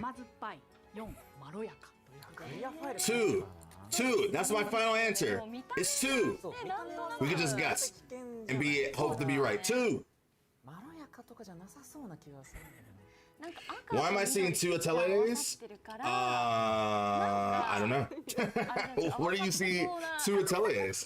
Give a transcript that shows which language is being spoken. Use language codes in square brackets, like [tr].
[ja] 4まろやかということで。 [en] Two. That's my final answer. It's 2. We can just guess and hope to be right. 2. [ja] まろやかとかじゃなさそうな気がする。 [en] Why am I seeing 2 Ateliers? I don't know. What do you see 2 Ateliers?